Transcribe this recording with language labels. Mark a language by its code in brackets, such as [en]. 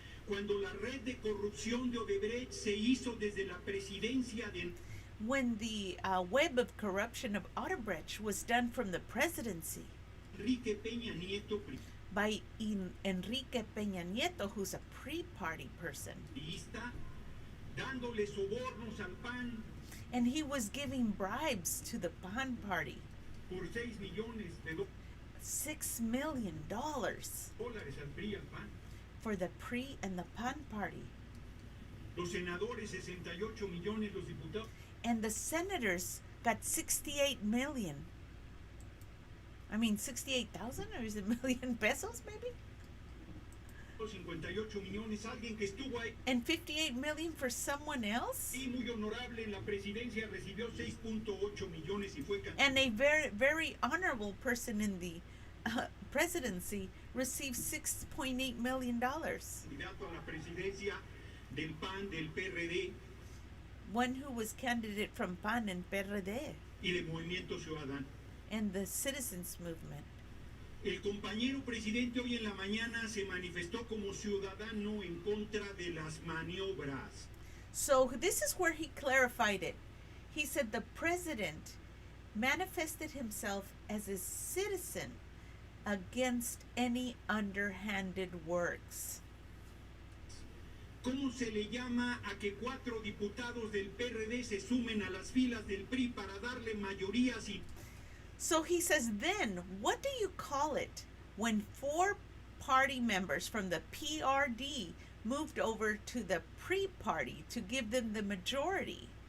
[es] Cuando la red de corrupción de Odebrecht se hizo desde la presidencia de [en] When the web of corruption of Odebrecht was done from the presidency [es] Enrique Peña Nieto, [en] by Enrique Peña Nieto, who's a pre-party person, [es] priista, dándole sobornos al PAN [en] and he was giving bribes to the PAN party, [es] por 6 millones de [en] $6 million [es] dólares al PRI y al PAN. [en] for the pre and the PAN party. [es] Los senadores 68 millones, los diputados [en] And the senators got 68 million. I mean, 68,000, or is it million pesos maybe? [es] 58 millones, alguien que estuvo ahí [en] And 58 million for someone else? [es] muy honorable en la presidencia recibió 6.8 millones y fue [en] And a very, very honorable person in the presidency received $6.8 million. [es] candidato a la presidencia del PAN, del PRD [en] One who was candidate from PAN and PRD [es] y del Movimiento Ciudadano. [en] and the citizens movement. [es] El compañero presidente hoy en la mañana se manifestó como ciudadano en contra de las maniobras. [en] So this is where he clarified it. He said the president manifested himself as a citizen against any underhanded works. [es] ¿Cómo se le llama a que 4 diputados del PRD se sumen a las filas del PRI para darle mayorías y [en] So he says, then what do you call it when 4 party members from the PRD moved over to the pre-party to give them the majority?